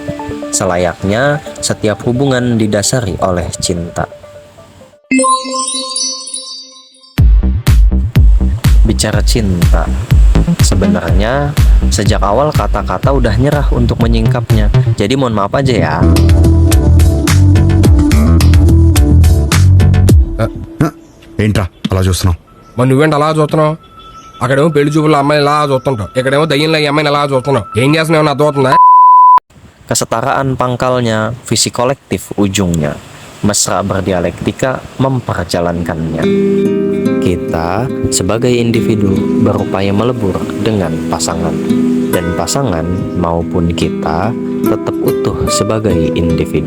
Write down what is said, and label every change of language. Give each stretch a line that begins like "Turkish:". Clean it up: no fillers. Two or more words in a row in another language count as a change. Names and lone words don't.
Indonesian: Selayaknya setiap hubungan didasari oleh cinta. Bicara cinta, sebenarnya sejak awal kata-kata udah nyerah untuk menyingkapnya. Jadi mohon maaf aja ya.
Telugu: ఏంట్రా అలా చూస్తున్నావు? మరి నువ్వేంటి అలా చూస్తున్నావు? అక్కడేమో పెళ్లి చూపుల అమ్మాయిని ఇలా చూస్తుంటావు, ఇక్కడేమో దయ్యంలో ఈ అమ్మాయిని అలా చూస్తున్నావు. ఏం చేస్తున్నావు నాకు అర్థమవుతుందా?
Indonesian: Kesetaraan pangkalnya, visi kolektif ujungnya. Mesra berdialektika memperjalankannya. Kita sebagai individu berupaya melebur dengan pasangan, dan pasangan maupun kita tetap utuh sebagai individu.